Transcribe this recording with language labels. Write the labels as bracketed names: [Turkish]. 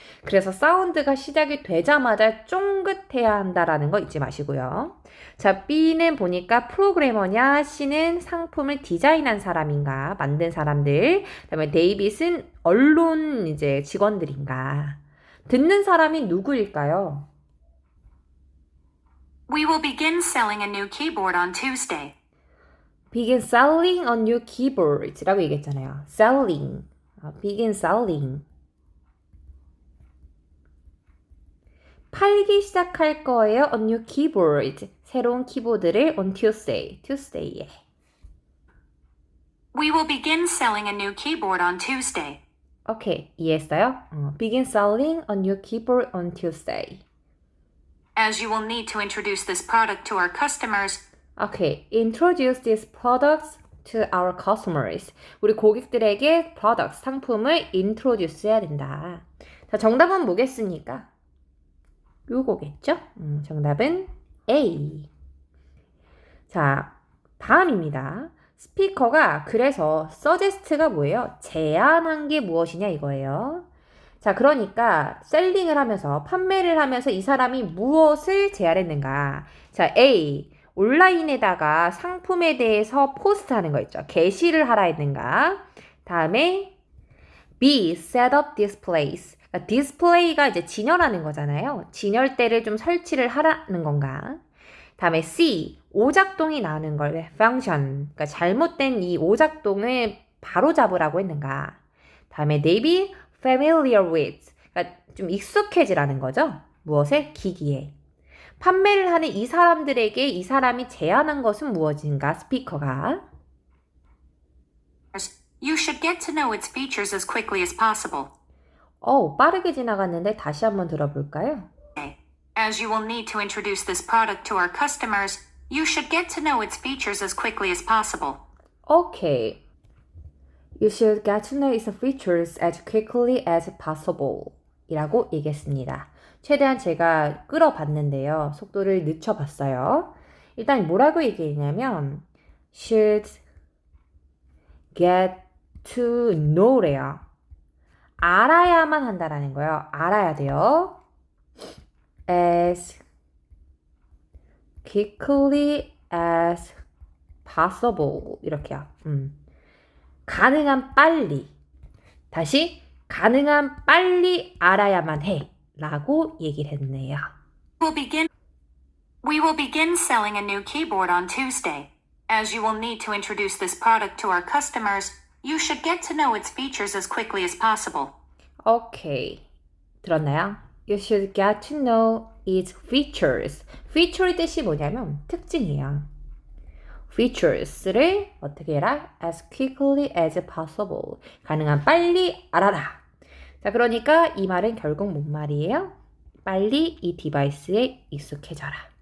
[Korean] 그래서 사운드가 시작이 되자마자 쫑긋해야 한다라는 거 잊지 마시고요. 자, B는 보니까 프로그래머냐, C는 상품을 디자인한 사람인가, 만든 사람들, 그다음에 데이빗은 언론 이제 직원들인가. 듣는 사람이 누구일까요? [English] We will begin selling a new keyboard on Tuesday. Begin selling a new keyboard라고 [Korean] 얘기했잖아요. [English] Selling. Begin selling. [Korean] 팔기 시작할 거예요. [English] A new keyboard. [Korean] 새로운 키보드를 [English] on Tuesday. [Korean] Tuesday에. [English] We will begin selling a new keyboard on Tuesday. [Korean] 오케이. 이해했어요? [English] Begin selling a new keyboard on Tuesday. As you will need to introduce this product to our customers, [Korean] 오케이. [English] Introduce these products to our customers. [Korean] 우리 고객들에게 products, 상품을 introduce 해야 된다. 자, 정답은 뭐겠습니까? 요거겠죠? 정답은 A. 자, 다음입니다. 스피커가 그래서 suggest가 뭐예요? 제안한 게 무엇이냐 이거예요. 자, 그러니까 셀링을 하면서 판매를 하면서 이 사람이 무엇을 제안했는가? 자, A. 온라인에다가 상품에 대해서 포스트하는 거 있죠. 게시를 하라 했는가? 다음에 B. [English] set up displays. [Korean] 그러니까 디스플레이가 이제 진열하는 거잖아요. 진열대를 좀 설치를 하라는 건가? 다음에 C. 오작동이 나오는 걸 function. 그러니까 잘못된 이 오작동을 바로잡으라고 했는가? 다음에 D. [English] familiar with. [Korean] 그러니까 좀 익숙해지라는 거죠. 무엇에? 기기에. 판매를 하는 이 사람들에게 이 사람이 제안한 것은 무엇인가? 스피커가. [English] you should get to know its features as quickly as possible. [Korean] 빠르게 지나갔는데 다시 한번 들어볼까요? [English] As you will need to introduce this product to our customers, you should get to know its features as quickly as possible. [Korean] 오케이. [English] You should get to know its features as quickly as possible [Korean] 이라고 얘기했습니다. 최대한 제가 끌어봤는데요. 속도를 늦춰봤어요. 일단 뭐라고 얘기했냐면 should get to know래요. 알아야만 한다라는 거예요. 알아야 돼요. [English] as quickly as possible [Korean] 이렇게요. 가능한 빨리. 다시 가능한 빨리 알아야만 해 라고 얘기를 했네요. [English] We will begin selling a new keyboard on Tuesday. As you will need to introduce this product to our customers, you should get to know its features as quickly as possible. [Korean] 오케이. 들었나요? [English] You should get to know its features. [Korean] feature의 뜻이 뭐냐면 특징이에요. features를 어떻게 해라? [English] as quickly as possible. [Korean] 가능한 빨리 알아라. 자, 그러니까 이 말은 결국 뭔 말이에요? 빨리 이 디바이스에 익숙해져라.